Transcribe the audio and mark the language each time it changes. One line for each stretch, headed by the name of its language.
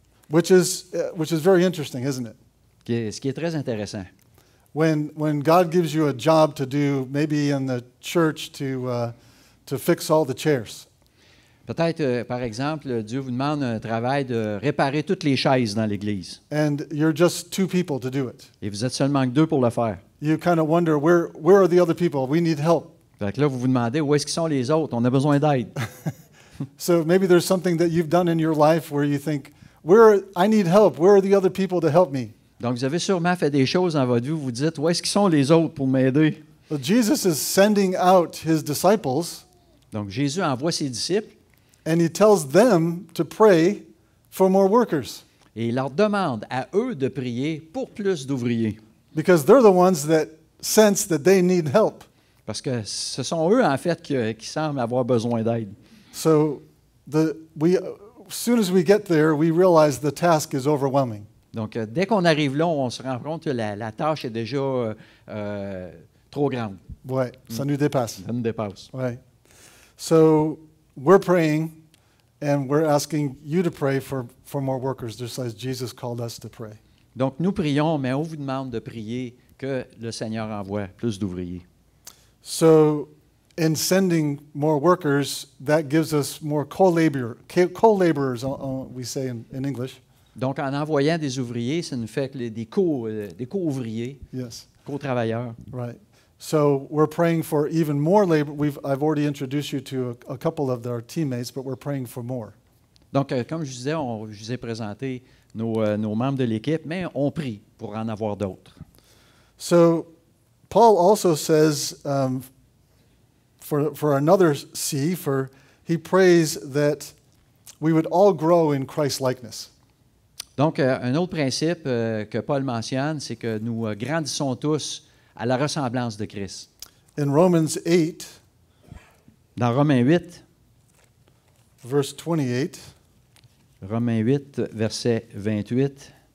English: Which is very interesting, isn't it?
French: Ce qui est très intéressant.
English: When God gives you a job to do, maybe in the church to fix all the chairs,
French: Peut-être, par exemple, Dieu vous demande un travail de réparer toutes les chaises dans l'Église.
English: and you're just two people to do it,
French: Et vous êtes seulement que deux pour le faire.
English: you kind of wonder where are the other people? We need help.
French: Fait que là, vous vous demandez où est-ce qu'ils sont les autres? On a besoin d'aide.
English: So maybe there's something that you've done in your life where you think, I need help. Where are the other people to help me?
French: Donc, vous avez sûrement fait des choses dans votre vie où vous dites, où est-ce qu'ils sont les autres pour m'aider?
English: Well, Jesus is sending out his disciples,
French: Donc, Jésus envoie ses disciples
English: and he tells them to pray for more workers
French: et il leur demande à eux de prier pour plus d'ouvriers.
English: because they're the ones that sense that they need help.
French: Parce que ce sont eux, en fait, qui semblent avoir besoin d'aide.
English: So as soon as we get there, we realize the task is overwhelming.
French: Donc, dès qu'on arrive là, on se rend compte que la tâche est déjà trop grande. Ouais, ça nous dépasse. Ça nous dépasse.
English: Right. So we're praying, and we're asking you to pray for more workers, just as Jesus called us to pray.
French: Donc, nous prions, mais on vous demande de prier que le Seigneur envoie plus d'ouvriers.
English: So in sending more workers, that gives us more co-laborers, we say in English.
French: Donc, en envoyant des ouvriers, ça nous fait que des co-ouvriers,
English: Yes,
French: co-travailleurs.
English: right. So we're praying for even more labor. I've already introduced you to a couple of our teammates, but we're praying for more.
French: Donc, comme je disais, je vous ai présenté nos membres de l'équipe, mais on prie pour en avoir d'autres.
English: So Paul also says for another C, he prays that we would all grow in Christ-likeness.
French: Donc, un autre principe que Paul mentionne, c'est que nous grandissons tous à la ressemblance de Christ.
English: In Romans 8,
French: Dans Romains 8,
English: verse 28,
French: Romains 8, verset 28,